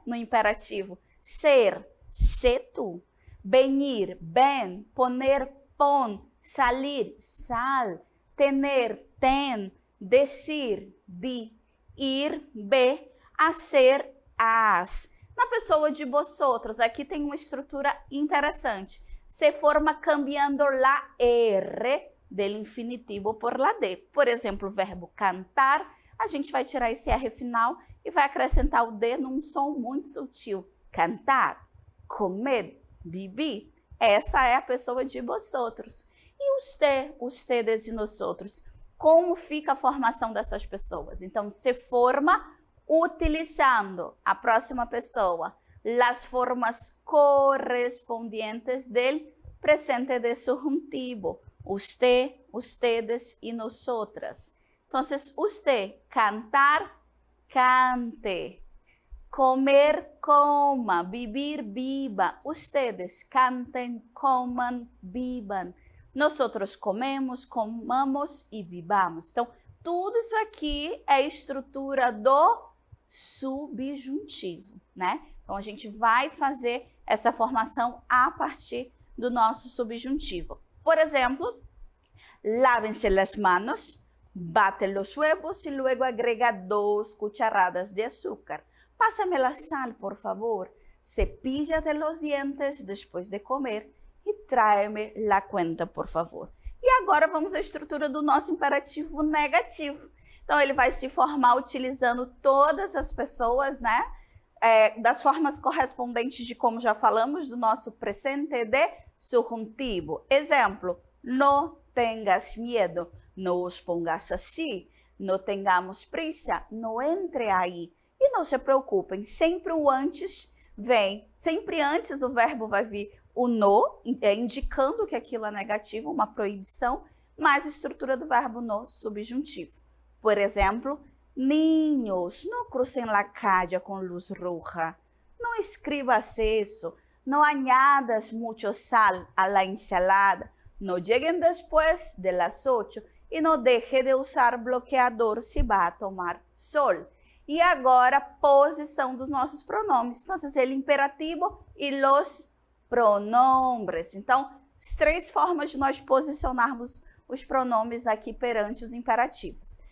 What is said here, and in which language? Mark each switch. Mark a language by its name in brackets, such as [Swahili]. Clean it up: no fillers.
[Portuguese] No imperativo. [Spanish] Ser, se tu. Venir, ven. Poner, pon. Salir, sal. Tener, ten. Decir, di. Ir, ve. Hacer, haz. [Portuguese] Na pessoa de vosotros, aqui tem uma estrutura interessante. [Spanish] Se forma cambiando la R del infinitivo por la D. [Portuguese] Por exemplo, o verbo cantar, a gente vai tirar esse R final e vai acrescentar o D num som muito sutil. [Spanish] Cantar, comer, beber. [Portuguese] Essa é a pessoa de vosotros. E usted, ustedes e nosotros. Como fica a formação dessas pessoas? Então, se forma utilizando a próxima pessoa, as formas [Spanish] correspondientes del presente de subjuntivo. Usted, ustedes y nosotras. Entonces, usted, cantar, cante. Comer, coma. Vivir, viva. Ustedes, cantem, coman, vivan. Nosotros comemos, comamos e vivamos. [Portuguese] Então, tudo isso aqui é estrutura do subjuntivo, né? Então, a gente vai fazer essa formação a partir do nosso subjuntivo. Por exemplo, [Spanish] lávense las manos, bate los huevos y luego agrega 2 cucharadas de azúcar. Pásame la sal, por favor. Cepíllate los dientes después de comer e tráeme la cuenta, por favor. [Portuguese] E agora vamos à estrutura do nosso imperativo negativo. Então, ele vai se formar utilizando todas as pessoas, né? Das formas correspondentes de, como já falamos, do nosso presente de subjuntivo. [Spanish] Exemplo, no tengas miedo, no os pongas así, no tengamos prisa, no entre aí. [Portuguese] E não se preocupem, sempre o antes vem, sempre antes do verbo vai vir o no, indicando que aquilo é negativo, uma proibição, mais a estrutura do verbo no subjuntivo. Por exemplo, [Spanish] niños, no crucem la calle con luz roja. No escribas eso. No añadas mucho sal a la ensalada. No lleguen después de las 8 y no deje de usar bloqueador se va a tomar sol. [Portuguese] E agora, posição dos nossos pronomes. Então, ele imperativo e [Spanish] los pronombres. [Portuguese] Então, as 3 formas de nós posicionarmos os pronomes aqui perante os imperativos.